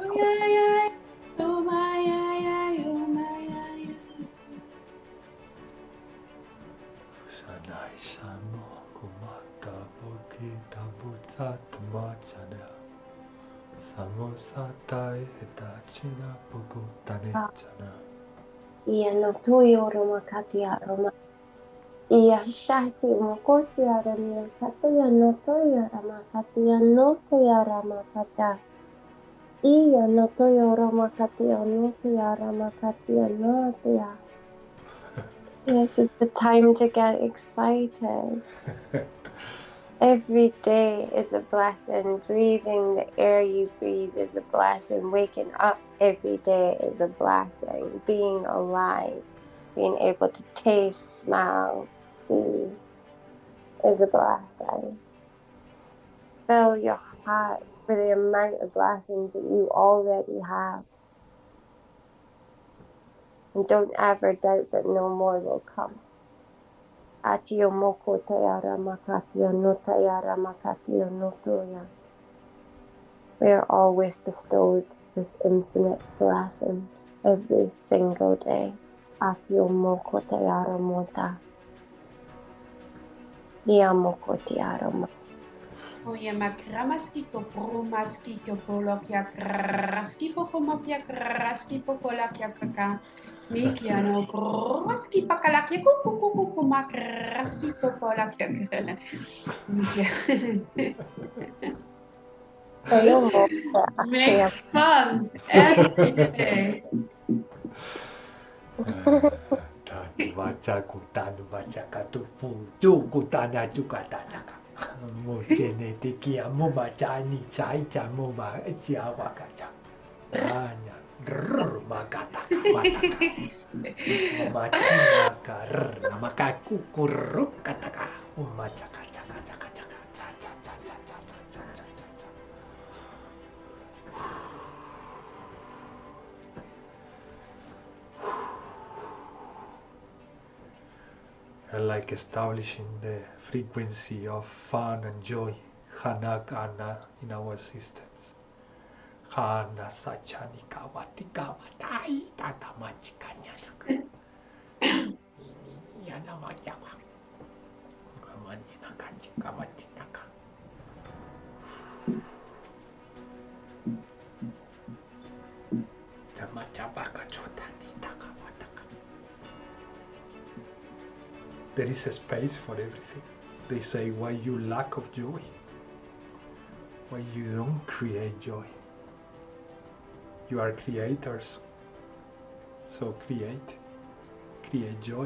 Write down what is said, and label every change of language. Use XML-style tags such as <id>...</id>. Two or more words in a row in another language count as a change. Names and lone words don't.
<en>Oh ya yo ma ya yo ma ya yo. Sanai samo. Satmachana Samosatai Etachina Pukutanechana. Ia no tuyo roma katia roma. Ia shahti mokoti aramia katia no toya rama katia no toya rama kata. Ia no toyo roma katia no toya rama katia no toya. This is the time to get excited. Every day is a blessing. Breathing the air you breathe is a blessing. Waking up every day is a blessing. Being alive, being able to taste, smell, see is a blessing. Fill your heart with the amount of blessings that you already have. And don't ever doubt that no more will come. Atio moko te ara makatio no te ara makatio no toya. We are always bestowed with infinite blessings every single day. Atio moko te ara mota. Ia moko te ara mota. Oye, makramaski koprumaski kopolokia kraski pokomokia kraski pokolakia kaka. Mikia no kraski pakalakia kuku makraski kopolakia kaka. Mikia. Make fun every day. Tanu baca kutanu baca katupu kutana juga tanaka. Mo genetiki mo baca ni cai mo baca wakaca. Hanya makata wataka. Macina kar makaku kuruk kataka. Maca kaca kaca kaca kaca kaca kaca kaca kaca. And like establishing the frequency of fun and joy, Hana Kana in our systems. Hana Sachani Kawati Kawatai Tatamachi Kanyaka. Yanamajawa. Kamanina Kanji Kamatinaka. Tamachabaka Chotani Takawataka. There is a space for everything. They say why you lack of joy, why you don't create joy. You are creators, so create joy.</en>